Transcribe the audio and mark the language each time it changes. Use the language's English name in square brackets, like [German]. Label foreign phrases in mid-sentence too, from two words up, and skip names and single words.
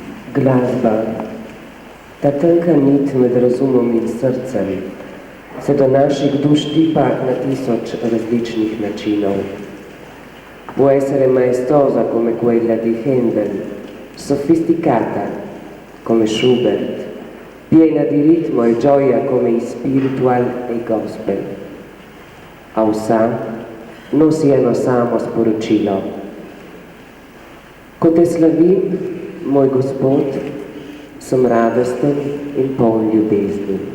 [Slovenian] Glasba, ta tanka nit med razumom in srcem, se do naših duš tipa na 1000 različnih načinov. [Italian] Può essere maestosa come quella di Handel, sofisticata come Schubert, piena di ritmo e gioia come i spiritual e i gospel. [Slovenian] A vsa nosi eno samo sporočilo. Ko te slavim, moj Gospod, sem radosten in poln ljubezni.